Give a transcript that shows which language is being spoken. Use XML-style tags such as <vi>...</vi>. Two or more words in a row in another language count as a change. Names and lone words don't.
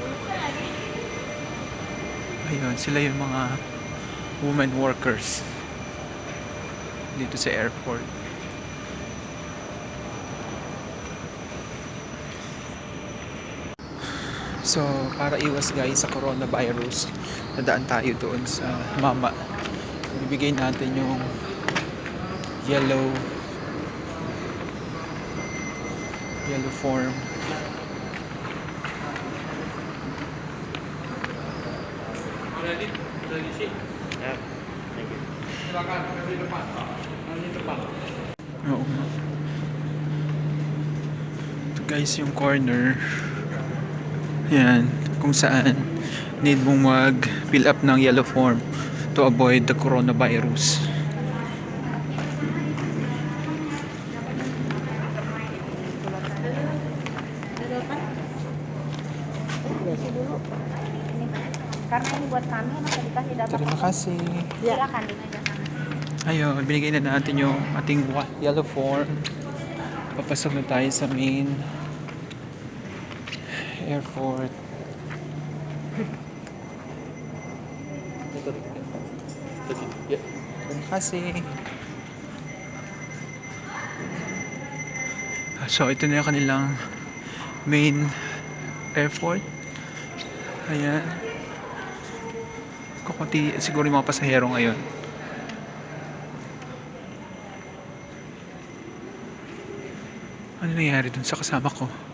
<tl>Ayun, sila yung mga</tl> <en>women workers</en> <tl>dito sa airport. So, para iwas guys sa coronavirus, nadaan tayo doon sa mama. Bibigay natin yung</tl> <en>yellow form. Yeah, thank you.</en> <tl>Oo. Ito guys yung corner. Yan, kung saan need mong mag-fill up ng</tl> <en>yellow form to avoid the coronavirus.</en> <id>Karena ini buat kami, maka dikasih data. Terima kasih. Silakan dinajak.</id> <tl>Ayun, binigay na natin yung ating</tl> <en>yellow form.</en> <tl>Papasok na tayo sa</tl> <en>main airport.</en> <id>Terima kasih.</id> <tl>So ito na yung kanilang</tl> <en>main Airport.</en> <tl>Ayan. Kukunti siguro yung mga pasahero ngayon. Ano nangyari dun sa kasama ko?</tl>